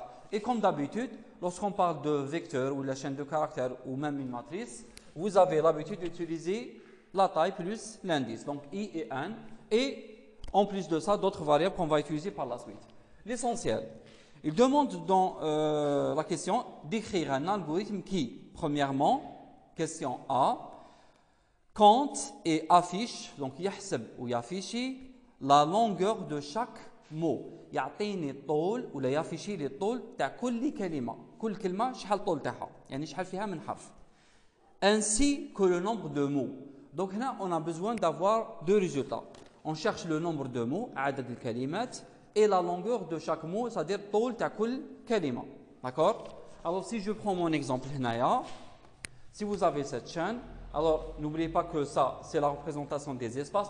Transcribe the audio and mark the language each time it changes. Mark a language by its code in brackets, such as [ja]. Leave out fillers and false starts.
[fr] Et comme d'habitude, lorsqu'on parle de vecteur ou la chaîne de caractères ou même une matrice, vous avez l'habitude d'utiliser la taille plus l'indice, donc I et N, et en plus de ça, d'autres variables qu'on va utiliser par la suite. L'essentiel, il demande dans la question d'écrire un algorithme qui, premièrement, question A, compte et affiche, donc [ar] يحسب ou يافيشي, [fr] la longueur de chaque mot. [ar] يعطيني الطول ولا يافيشي لي الطول تاع كل كلمة. كل كلمة شحال الطول تاعها، يعني شحال فيها من حرف. [fr] Ainsi que le nombre de mots. Donc là, on a besoin d'avoir deux résultats. On cherche le nombre de mots, [ar] عدد الكلمات, [fr] et la longueur de chaque mot, c'est-à-dire [ar] طول تاع كل كلمة. [fr] D'accord? Alors si je prends mon exemple هنايا, si vous avez cette chaîne, alors n'oubliez pas que ça, c'est la représentation des espaces.